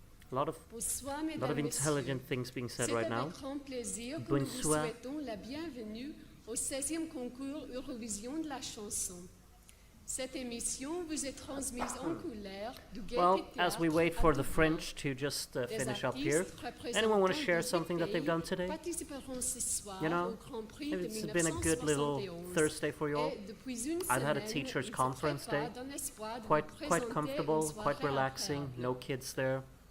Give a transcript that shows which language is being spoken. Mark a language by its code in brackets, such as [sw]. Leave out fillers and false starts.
[en] A lot of intelligent things being said right now. [fr] Bonsoir. Nous souhaitons la bienvenue au 16e concours Eurovision de la chanson. Cette émission vous est transmise en couleur du [en] Well, as we wait for the French to just finish up here, anyone want to share something that they've done today? You know, it's been a good little Thursday for you all. I've had a teacher's conference day. Quite comfortable, quite relaxing, no kids there.